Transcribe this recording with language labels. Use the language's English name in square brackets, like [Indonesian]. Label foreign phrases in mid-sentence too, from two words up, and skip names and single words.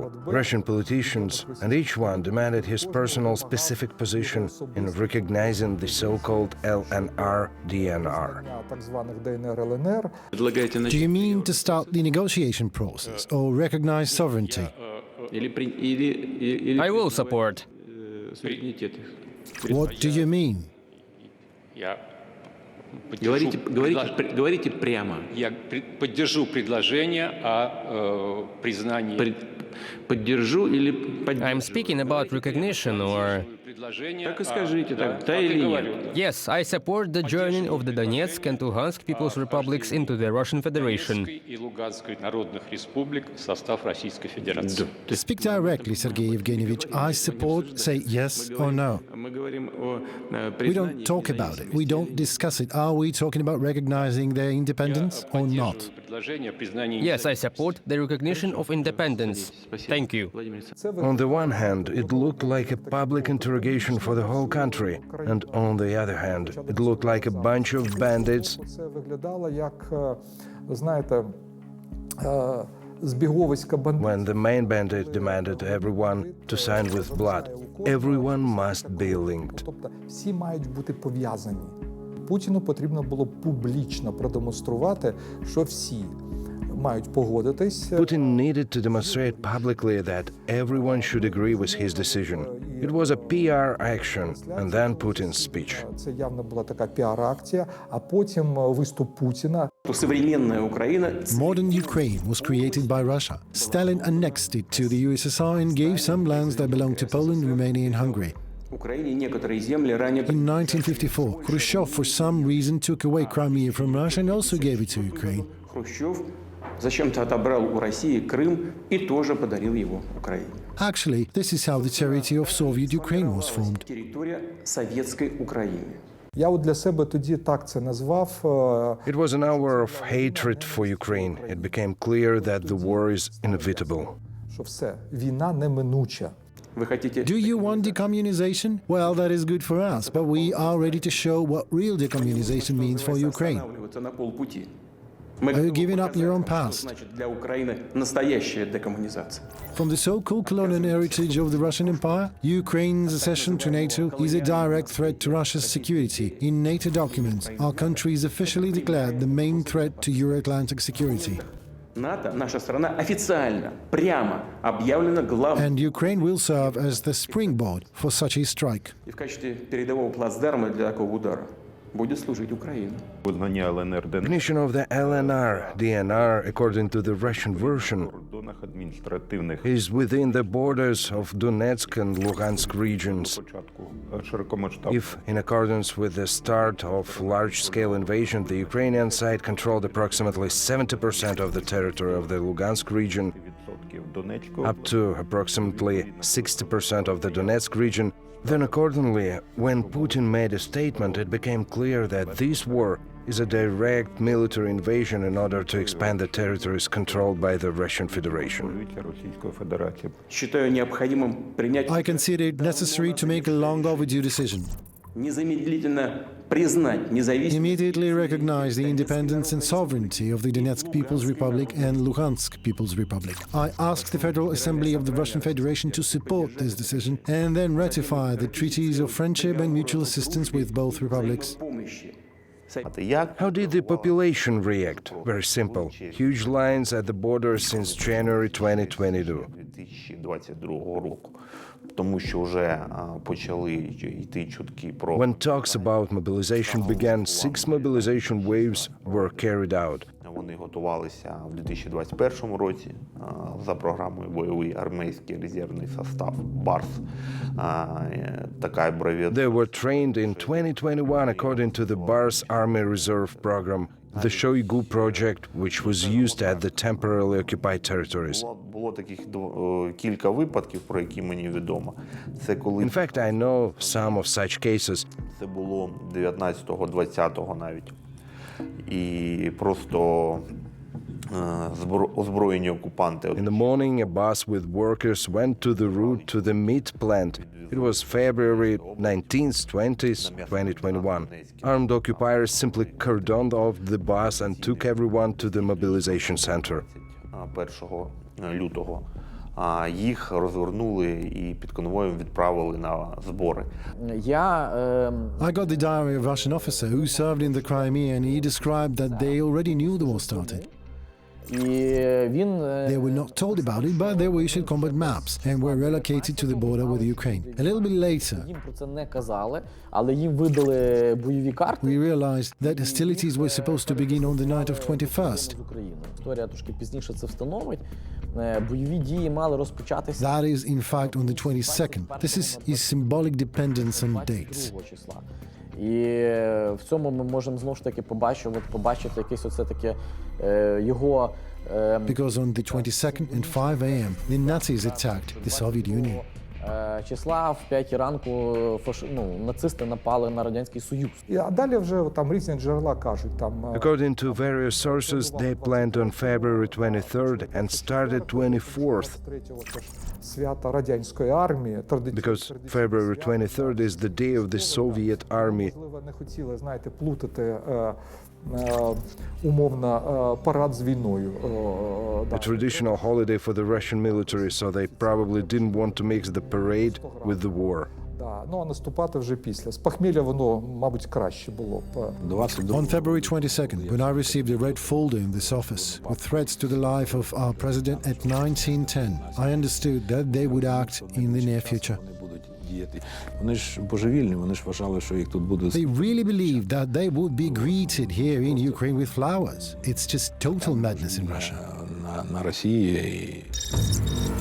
[English] Russian politicians, and each one demanded his personal specific position in recognizing the so-called LNR-DNR. [Ukrainian] так званих ДНР, ЛНР. [English] Do you mean to start the negotiation process or recognize sovereignty? I will support. What do you mean? [Russian] Говорите прямо. Я поддержу предложение о признании. Поддержу или [English] I'm speaking about recognition or... [Russian] Так и скажите, да или нет? [English] Yes, I support the joining of the Donetsk and Luhansk People's Republics into the Russian Federation. [Russian] И Луганской народных республик в состав Российской Федерации. [English] Speak directly, Sergei Evgenievich. I support, say yes or no. We don't talk about it. We don't discuss it. Are we talking about recognizing their independence or not? Yes, I support the recognition of independence. Thank you. On the one hand, it looked like a public interrogation for the whole country, and on the other hand, it looked like a bunch of bandits [Ukrainian] Це виглядало як, знаєте, збіговиська бандитів. [English] When the main bandit demanded everyone to sign with blood, everyone must be linked. [Ukrainian] Тобто всі мають бути пов'язані. Путіну потрібно було публічно продемонструвати, що всі мають погодитись. [English] Putin needed to demonstrate publicly that everyone should agree with his decision. It was a PR action, and then Putin's speech. [Ukrainian] Це явно була така піар-акція, а потім виступ Путіна. [English] Modern Ukraine was created by Russia. Stalin annexed it to the USSR and gave some lands that belonged to Poland, Romania and Hungary. In 1954, Khrushchev for some reason took away Crimea from Russia and also gave it to Ukraine. [Russian] Зачем-то отобрал у России Крым и тоже подарил его Украине. [English] Actually, this is how the territory of Soviet Ukraine was formed. [Russian] Территория советской Украины. [Ukrainian] Я от для себе тоді так це назвав. [English] It was an hour of hatred for Ukraine. It became clear that the war is inevitable. [Ukrainian] Що все, війна неминуча. [English] Do you want decommunization? Well, that is good for us, but we are ready to show what real decommunization means for Ukraine. Are you giving up your own past? From the so-called colonial heritage of the Russian Empire, Ukraine's accession to NATO is a direct threat to Russia's security. In NATO documents, our country is officially declared the main threat to Euro-Atlantic security. [Russian] НАТО, наша страна, официально, прямо объявлена главной. [English] And Ukraine will serve as the springboard for such a strike. [Russian] И в качестве передового плацдарма для такого удара будет служить Украина. [English] Recognition of the LNR, DNR, according to the Russian version, is within the borders of Donetsk and Luhansk regions. If, in accordance with the start of large-scale invasion, the Ukrainian side controlled approximately 70% of the territory of the Lugansk region, up to approximately 60% of the Donetsk region, then accordingly, when Putin made a statement, it became clear that this war is a direct military invasion in order to expand the territories controlled by the Russian Federation. [Russian] Считаю необходимым принять. [English] I consider it necessary to make a long overdue decision. [Russian] Незамедлительно признать независимость. [English] Immediately recognize the independence and sovereignty of the Donetsk People's Republic and Luhansk People's Republic. I ask the Federal Assembly of the Russian Federation to support this decision and then ratify the treaties of friendship and mutual assistance with both republics. How did the population react? Very simple. Huge lines at the border since January 2022. When talks about mobilization began, 6 mobilization waves were carried out. [Ukrainian] Вони готувалися в 2021 році за програмою бойовий армійський резервний состав БАРС. Така абревіатура. [English] They were trained in 2021 according to the BARS Army Reserve Program, the Shoigu project, which was used at the temporarily occupied territories. [Ukrainian] Було таких кілька випадків, про які мені відомо. Це коли [English] In fact, I know some of such cases. [Ukrainian] Це було 19-го, 20-го навіть. І просто озброєні окупанти. [English] In the morning, a bus with workers went to the route to the meat plant. It was February 19th, 20th, 2021. Armed occupiers simply cordoned off the bus and took everyone to the mobilization center. [Ukrainian] 1 лютого. Їх розвернули і під конвоєм відправили на збори. [English] I got the diary of a Russian officer who served in the Crimea, and he described that they already knew the war started. They were not told about it, but they were issued combat maps and were relocated to the border with Ukraine. A little bit later, we realized that hostilities were supposed to begin on the night of 21st. That is, in fact, on the 22nd. This is symbolic dependence on dates. [Ukrainian] І в цьому ми можемо знову ж таки побачити якесь оце таке його... [English] Because on the 22nd at 5 a.m. the Nazis attacked the Soviet Union. [Ukrainian] Числа в 5 ранку нацисти напали на Радянський Союз. А далі вже там різні джерела кажуть там. [English] According to various sources, they planned on February 23rd and started 24th. [Ukrainian] Свята радянської армії. [English] Because February 23rd is the day of the Soviet army. [Ukrainian] Не хотіли, знаєте, плутати умовно парад з війною. [English] A traditional holiday for the Russian military, so they probably didn't want to mix the parade with the war. [Ukrainian] Да, ну а наступати вже після. З похмілля воно, мабуть, краще було б. [English] On February 22nd, when I received a red folder in this office with threats to the life of our president at 1910, I understood that they would act in the near future. [Ukrainian] Вони ж божевільні, вони ж вважали, що їх тут будуть. [English] They really believed that they would be greeted here in Ukraine with flowers. It's just total madness in Russia. [Ukrainian] На Росії.